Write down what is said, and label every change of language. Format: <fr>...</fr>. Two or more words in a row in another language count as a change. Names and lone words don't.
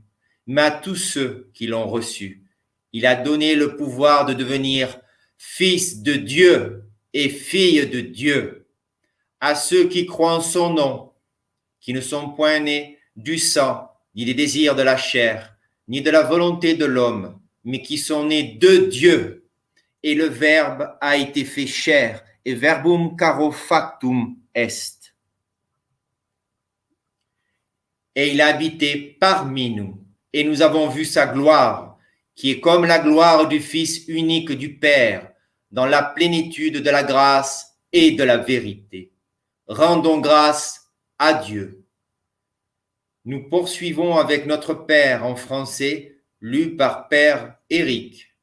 <fr>Mais à tous ceux qui l'ont reçu, il a donné le pouvoir de devenir fils de Dieu et fille de Dieu, à ceux qui croient en son nom, qui ne sont point nés du sang, ni des désirs de la chair, ni de la volonté de l'homme, mais qui sont nés de Dieu. Et le Verbe a été fait chair,</fr> <la>et verbum caro factum est.</la> <fr>Et il a habité parmi nous, et nous avons vu sa gloire, qui est comme la gloire du Fils unique du Père, dans la plénitude de la grâce et de la vérité. Rendons grâce à Dieu. Nous poursuivons avec notre Père en français, lu par Père Éric.</fr>